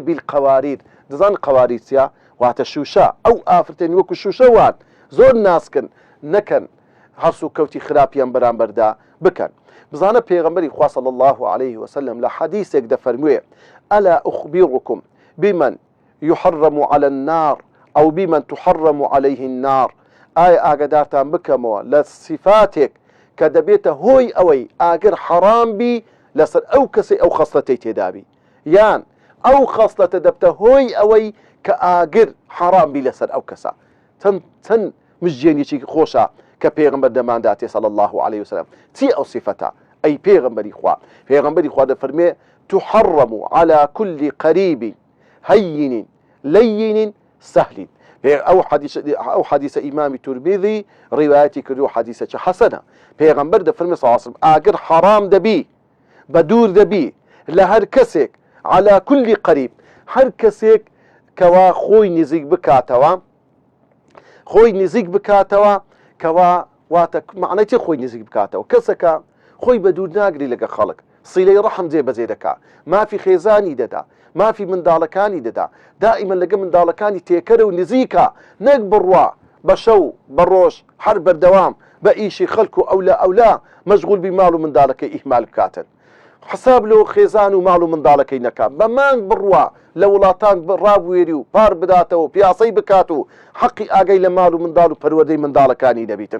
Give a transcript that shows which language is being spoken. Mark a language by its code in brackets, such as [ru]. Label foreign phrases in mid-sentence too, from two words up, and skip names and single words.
[ckb] بالقەواریر. دەزان قەواریر چیە؟ واتە شوشە. ئەو ئافرەتێن وەکو شوشە وات زۆر ناسکن نەکەن، هەرس و کەوتی خراپیان بەرامبەردا بکەن. بزانە پێغەمبەری خوا [ar] صلی الله عليه وسلم [ckb] لە حەدیثێک دەفەرموێ [ar] ئەلا ئوخبیڕکم بمن يحرم على النار أو بمن تحرم عليه النار. [ckb] ئایا ئاگادارتان بکەمەوە لە صفاتێک کە دەبێتە هۆی ئەوەی ئاگر حەرام بی لەسەر ئەو کەسی ئەو خەسڵەتەی تێدابی، یان ئەو خەسڵەتە دەبتە هۆی ئەوەی کە ئاگر حەرام بی لەسەر ئەو کەسە. چەند مژجێنێکی خۆشە کە پێغەمبەر دەمانداتێ [ar] صلی الله عليه وسلم. [ckb] چی ئەو صفەتە؟ ئەی پێغەمبەری خوا، پێغەمبەری خوا دەفەرمێ [ar] تحرم على كل قريب هين لين سهل. [ckb] ئەو حەدیثە ئیمامی تورمیذی ڕیوایەتی کردو، حەدیثەکە حەسەنە. پێغەمبەر دەفەرمێ [ar] صلی الله عليه وسلم [ckb] ئاگر حەرام دەبی، بە دوور دەبی لە هەر کەسێک، [ar] على كل قريب، [ckb] هەر کەسێک کەوا خۆی نزیک بکاتەوە، خۆی نزیک بکاتەوە، کەوا واتە معنای چی خۆی نزیک بکاتەوە؟ کەسەکە خۆی بە دوور ناگری لەگە خەڵک، سیلەی ڕەحم جێبەجێ دەکا، مافی خێزانی دەدا، مافی منداڵەکانی دەدا، دائیمەن لەگە منداڵەکانی تێکەرە و نزیکە، نەک بڕوا بە شەو بە ڕۆژ هەر بەردەوام بە ئیشی خەڵک و ئەولا ئەولا مەشغول بی ماڵ و منداڵەکەی ئیهمال بکاتن، حساب لەو خێزان و ماڵ و منداڵەکەی نەکا، بە مانگ بڕوا لە وڵاتان ڕابوێری و پار بداتەوە و پیاسەی بکات و حەقی ئاگەی لە ماڵ و منداڵ و پەروەردەی منداڵەکانی دەبیتن.